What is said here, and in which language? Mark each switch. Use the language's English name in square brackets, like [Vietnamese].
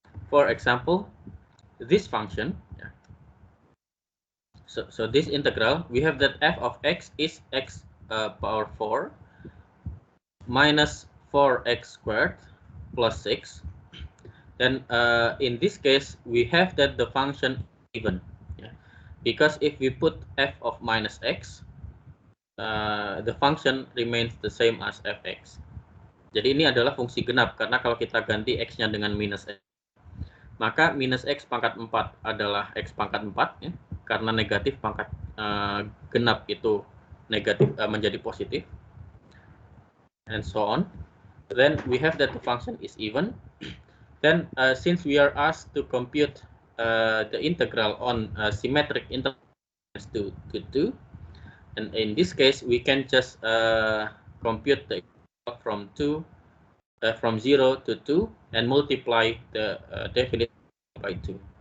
[English] For example, this function, so this integral, we have that f of x is x power 4 minus 4x squared plus 6. Then in this case, we have that the function is even, yeah, because if we put f of minus x, the function remains the same as fx. [Indonesian] Jadi ini adalah fungsi genap, karena kalau kita ganti x-nya dengan minus x, maka minus x pangkat 4 adalah x pangkat 4, ya, karena negatif pangkat genap itu negatif menjadi positif, [English] and so on. Then we have that the function is even. Then since we are asked to compute the integral on symmetric interval to 2, and in this case we can just compute the integral from 0 to 2 and multiply the definite by 2.